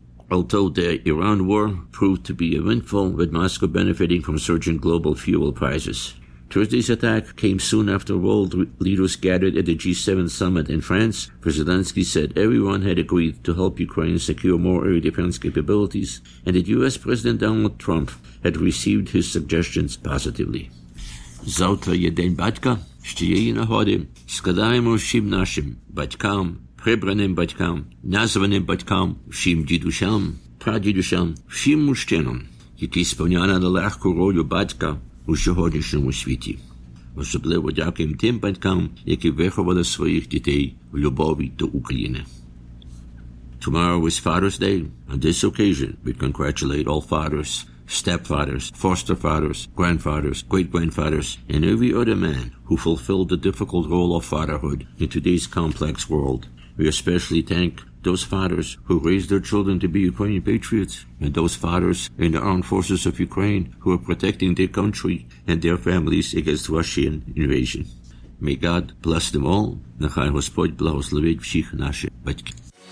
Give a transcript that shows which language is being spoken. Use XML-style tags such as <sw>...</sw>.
<en>Although the Iran war proved to be eventful, with Moscow benefiting from surging global fuel prices. Thursday's attack came soon after world leaders gathered at the G7 summit in France, where Zelensky said everyone had agreed to help Ukraine secure more air defense capabilities, and that U.S. President Donald Trump had received his suggestions positively.</en> <uk>Завтра є день батька, ще є і нагоди. Складаємо всім нашим батькам, прибраним батькам, названим батькам, всім дідусям, прадідусям, всім мужчинам, які сповняли нелегку роль батька у сьогоднішньому світі. Особливо дякуємо тим батькам, які виховали своїх дітей в любові до України.</uk> <en>Tomorrow is Father's Day. On this occasion, we congratulate all fathers, stepfathers, foster fathers, grandfathers, great-grandfathers, and every other man who fulfilled the difficult role of fatherhood in today's complex world. We especially thank those fathers who raised their children to be Ukrainian patriots, and those fathers in the armed forces of Ukraine who are protecting their country and their families against Russian invasion. May God bless them all.</en> <uk>Нехай Господь благословить всіх наших батьків.</uk>